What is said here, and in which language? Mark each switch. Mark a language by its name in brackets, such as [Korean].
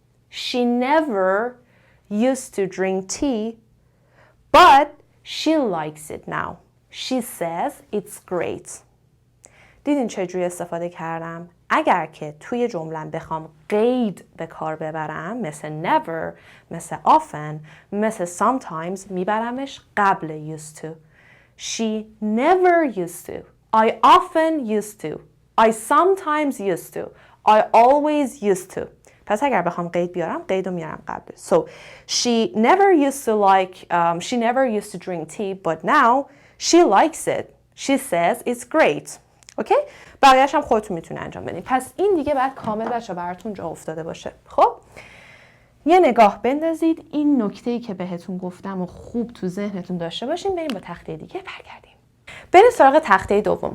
[English] She never used to drink tea but she likes it now. She says it's great. [Persian] دیدین چجوری استفاده کردم؟ اگر که توی جمله‌ام بخوام قید به کار ببرم مثل never، مثل often، مثل sometimes میبرمش قبل [English] used to. She never used to. I often used to. I sometimes used to. I always used to. [Persian] پس اگر بخوام قید بیارم قید رو میارم قبل. [English] So she never used to drink tea but now she likes it. She says it's great. [Persian] اوکی؟ بقیه‌اش هم خودتون میتونید انجام بدین. پس این دیگه بعد کامل بچه براتون جا افتاده باشه. خب یه نگاه بندازید، این نکته‌ای که بهتون گفتم و خوب تو ذهنتون داشته باشین. بریم با تخته دیگه برگردیم. بریم سراغ تخته دوم.